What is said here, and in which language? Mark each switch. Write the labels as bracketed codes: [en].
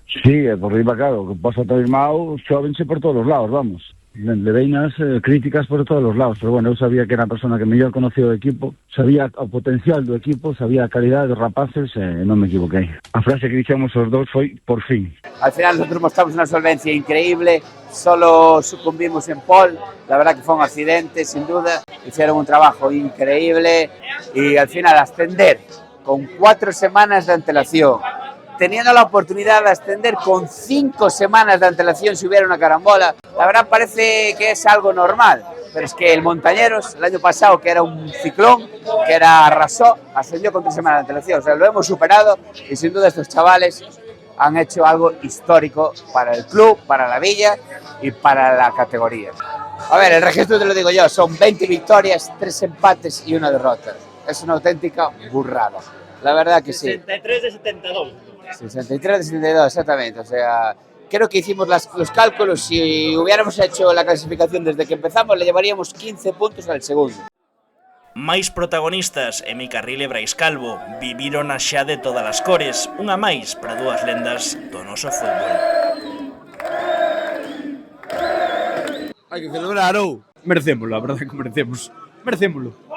[gl] Sí, por riba, claro, que pasa todo irmão, xovense por todos os lados, vamos. Leveinas críticas por todos os lados, pero bueno, eu sabía que era a persona que mellor conocía o equipo, sabía o potencial do equipo, sabía a calidade dos rapaces e non me equivoquei. A frase que dixemos os dous foi, por fin. [es] Al final nosotros mostramos una solvencia increíble, solo sucumbimos en Paul, la verdad que fue un accidente, sin duda, hicieron un trabajo increíble y al final ascender con 4 semanas de antelación, teniendo la oportunidad de ascender con 5 semanas de antelación si hubiera una carambola, la verdad parece que es algo normal, pero es que el Montañeros, el año pasado, que era un ciclón, que era arrasó, ascendió con 3 semanas de antelación, o sea, lo hemos superado y sin duda estos chavales han hecho algo histórico para el club, para la villa y para la categoría. A ver, el registro te lo digo yo, son 20 victorias, 3 empates y 1 derrota. Es una auténtica burrada, la verdad que sí. 63 de 72. 63 de 72, exactamente. O sea, creo que hicimos los cálculos. Si hubiéramos hecho la clasificación desde que empezamos, le llevaríamos 15 puntos al segundo. [gl] Máis protagonistas, Emi Carril e Brais Calvo, viviron a xa de todas as cores, unha máis para dúas lendas do noso fútbol. Hai que celebrar, ou? Merecémolo, a verdade que merecemos. Merecémolo.